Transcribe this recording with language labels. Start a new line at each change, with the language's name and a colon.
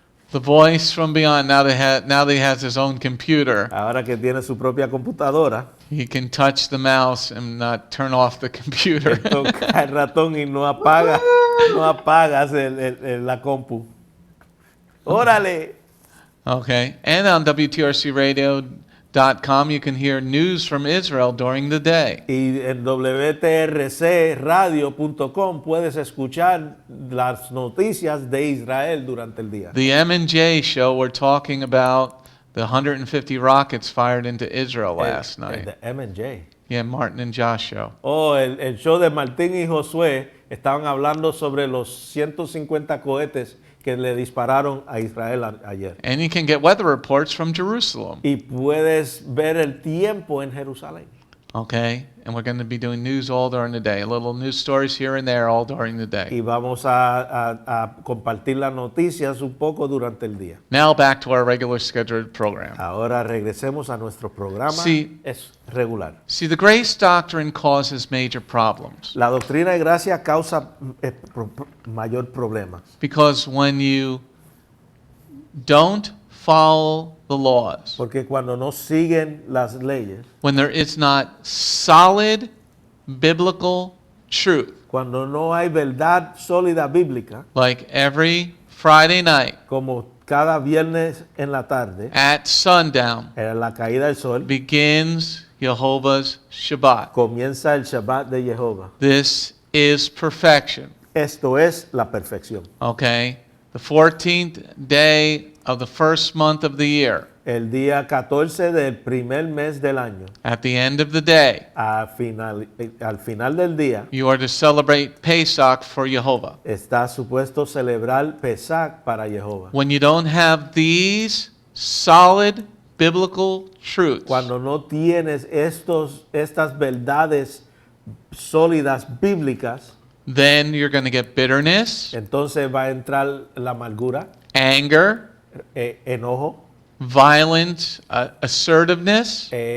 English: the voice from beyond, now that he has his own computer,
Spanish: Ahora que tiene su propia computadora,
English: he can touch the mouse and not turn off the computer.
Spanish: toca el ratón y no apagas la compu. ¡Órale!
English: Okay. And on WTRCradio.com, you can hear news from Israel during the day.
Spanish: Y en wtrcradio.com puedes escuchar las noticias de Israel durante el día.
English: The M&J show, we're talking about the 150 rockets fired into Israel last
Spanish: El
English: night.
Spanish: de M&J.
English: Yeah, Martin and Josh show.
Spanish: Oh, el show de Martín y Josué estaban hablando sobre los 150 cohetes que le dispararon a Israel ayer.
English: And you can get weather reports from Jerusalem.
Spanish: Y puedes ver el tiempo en Jerusalén.
English: Okay? And we're going to be doing news all during the day. Little news stories here and there all during the day.
Spanish: Y vamos a compartir las noticias un poco durante el día.
English: Now back to our regular scheduled program.
Spanish: Ahora regresemos a nuestro programa. Sí. Es regular.
English: See, the grace doctrine causes major problems.
Spanish: La doctrina de gracia causa mayor problema.
English: Because when you don't follow the laws,
Spanish: Porque cuando no siguen las leyes,
English: when there is not solid biblical truth,
Spanish: cuando no hay verdad sólida bíblica,
English: like every Friday night
Spanish: como cada viernes en la tarde,
English: at sundown
Spanish: en la caída del sol,
English: begins Jehovah's Shabbat.
Spanish: comienza el Shabbat de Jehová.
English: This is perfection.
Spanish: Esto es la perfección.
English: Okay? The 14th day of the first month of the year.
Spanish: el día 14 del primer mes del año,
English: at the end of the day,
Spanish: al final del día,
English: you are to celebrate Pesach for Jehovah.
Spanish: está supuesto celebrar Pesach para Jehová.
English: When you don't have these solid biblical truths,
Spanish: Cuando no tienes estas verdades sólidas bíblicas,
English: then you're going to get bitterness,
Spanish: entonces va a entrar la amargura,
English: anger,
Spanish: enojo,
English: violent assertiveness,